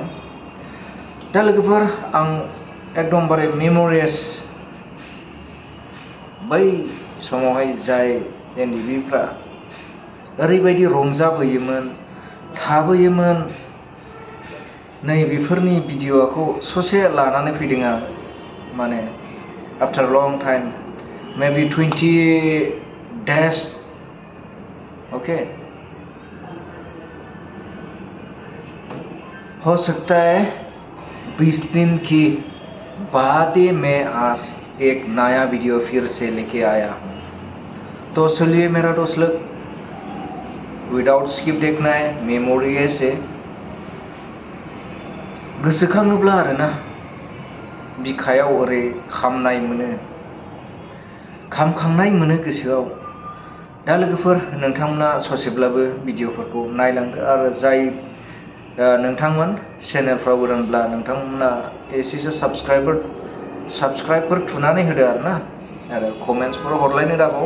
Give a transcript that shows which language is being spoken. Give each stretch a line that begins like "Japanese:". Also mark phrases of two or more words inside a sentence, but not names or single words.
Bodo: दा लोगोफोर, आं एकदमबारे मेम'रियास बै समावहाय जाय एनडिबिफ्रा ओरैबायदि रंजाबोयोमोन, थाबोयोमोन, नै बेफोरनि भिडिअ'खौ ससे लानानै फैदों आं।
English: माने after long time, maybe 20 days, ओके।
Hindi: हो सकता है 20 दिन के बाद मैं आज एक नया वीडियो फिर से लेके आया हूँ। तो चलिए मेरा दोस्त लोग,
English: without skip
Hindi: देखना है, मेमोरी से
Bodo: गोसोखाङोब्ला आरोना बिखायाव ओरै खामखांनाय मोनो गोसोआव। दा लोगोफोर, नोंथांमोना ससेब्लाबो भिडिअफोरखौ नायलांदो आरो जाय नोंथांमोन चेनेलफ्राव गोदानब्ला नोंथांमोना एसेसो साबस्क्राइबफोर थुनानै होदो आरोना, आरो कमेन्ट्सफोर हरलायनो दाबाव।